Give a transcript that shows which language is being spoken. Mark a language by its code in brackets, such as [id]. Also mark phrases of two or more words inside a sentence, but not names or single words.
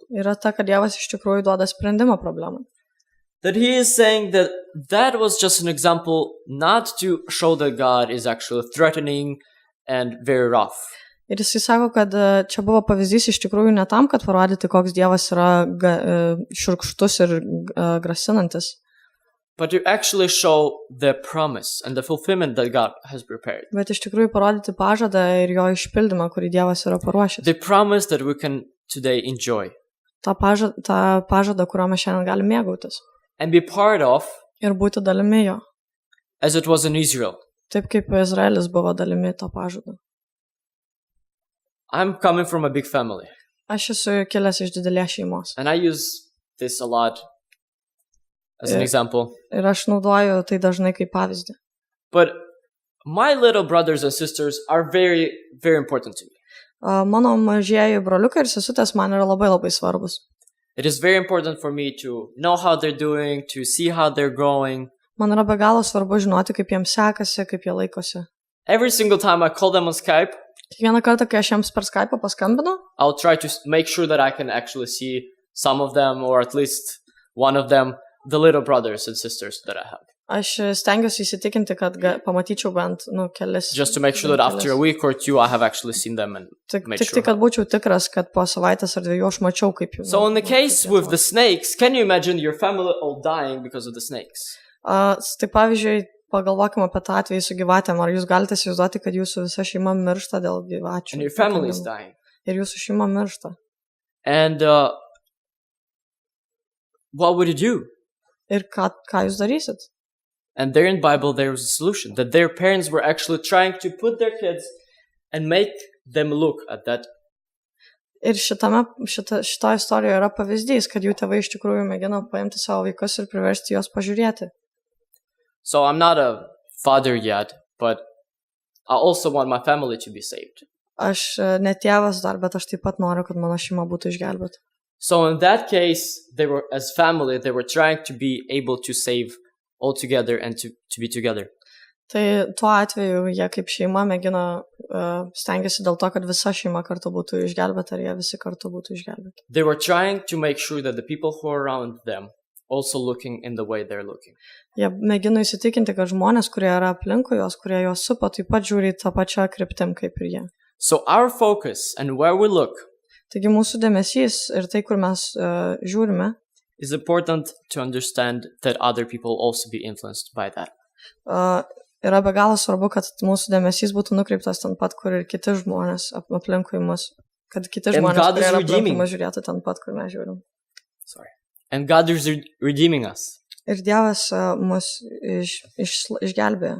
[lt] yra ta, kad Dievas iš tikrųjų duoda sprendimą problemai. [en] That he is saying that that was just an example not to show that God is actually threatening and very rough. [lt] Ir jisai sako, kad čia buvo pavyzdys iš tikrųjų ne tam, kad parodyti, koks Dievas yra šiurkštus ir grasinantis, [en] but to actually show the promise and the fulfillment that God has prepared. [lt] bet iš tikrųjų parodyti pažadą ir jo išpildymą, kurį Dievas yra paruošęs. [en] The promise that we can today enjoy [lt] Ta pažadą, kuriuo mes šiandien galime mėgautis [en] and be part of [lt] ir būti dalimi jo, [en] as it was in Israel. [lt] taip kaip Izraelis buvo dalimi to pažado. [en] I'm coming from a big family, [lt] Aš esu kilęs iš didelės šeimos [en] and I use this a lot as an Yeah. example. [lt] ir aš naudoju tai dažnai kaip pavyzdį. [en] But my little brothers and sisters are very, very important to me. [lt] Mano mažieji broliukai ir sesutės man yra labai labai svarbus. [en] It is very important for me to know how they're doing, to see how they're growing. [lt] Man yra be galo svarbu žinoti, kaip jiems sekasi, kaip jie laikosi. [en] Every single time I call them on Skype, [lt] Kiekvieną kartą, kai aš jiems per Skype paskambinu, [en] I'll try to make sure that I can actually see some of them, or at least one of them, the little brothers and sisters that I have. [lt] aš stengiuosi įsitikinti, kad pamatyčiau bent kelis. [en] Just to make sure that after a week or two, I have actually seen them and made [lt] Tik [en] sure. [lt] tai, kad būčiau tikras, kad po savaitės ar 2 aš mačiau, kaip jų. [en] So in the case with the snakes, can you imagine your family all dying because of the snakes? [lt] Tai pavyzdžiui, pagalvokime apie tą atvejį su gyvatėm. Ar jūs galite įsivaizduoti, kad jūsų visa šeima miršta dėl gyvačių? [en] And your family is dying. [lt] Ir jūsų šeima miršta. [en] And what would you do? [lt] Ir ką jūs darysit? [en] And there in Bible, there was a solution, that their parents were actually trying to put their kids and make them look at that. [lt] Ir šito istorijoje yra pavyzdys, kad jų tėvai iš tikrųjų mėgino paimti savo vaikus ir priversti juos pažiūrėti. [en] So I'm not a father yet, but I also want my family to be saved. [lt] Aš ne tėvas dar, bet aš taip pat noriu, kad mano šeima būtų išgelbėta. [en] So in that case, they were, as family, they were trying to be able to save all together and to be together. [lt] Tai tuo atveju jie kaip šeima mėgina, stengiasi dėl to, kad visa šeima kartu būtų išgelbėta ir jie visi kartu būtų išgelbėti. [en] They were trying to make sure that the people who are around them also looking in the way they're looking. [lt] Jie mėgino įsitikinti, kad žmonės, kurie yra aplinkui jos, kurie jos supa, taip pat žiūri tą pačią kryptim kaip ir jie. [en] So our focus and where we look [lt] Taigi mūsų dėmesys ir tai, kur mes žiūrime, [en] is important to understand that other people also be influenced by that. [lt] Yra be galo svarbu, kad mūsų dėmesys būtų nukreiptas ten pat, kur ir kiti žmonės aplinkui mus, kad kiti žmonės, kurie yra aplinkui mus, žiūrėtų ten pat, kur mes žiūrim. [en] Sorry. And God is redeeming us. [lt] Ir Dievas mus išgelbėjo.